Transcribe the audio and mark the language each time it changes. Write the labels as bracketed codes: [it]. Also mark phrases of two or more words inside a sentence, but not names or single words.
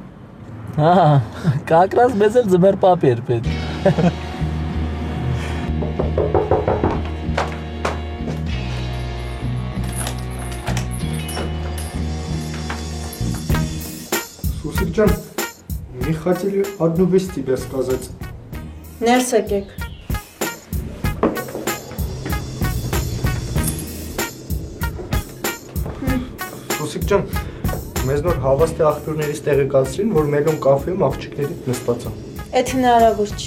[hy] Հա, կակրած մեզ էլ ձմեռ պապ էր պետք։ Сусик ջան, [ru] не хотели одну вещь тебе сказать. [hy] Ներս եկեք։ Սուսիկ ջան, մեզ նոր հավաստի աղբյուրներից տեղեկացրին, որ Մելոն կաֆեում աղջիկների նստած է։ Էդ հնարավոր չի։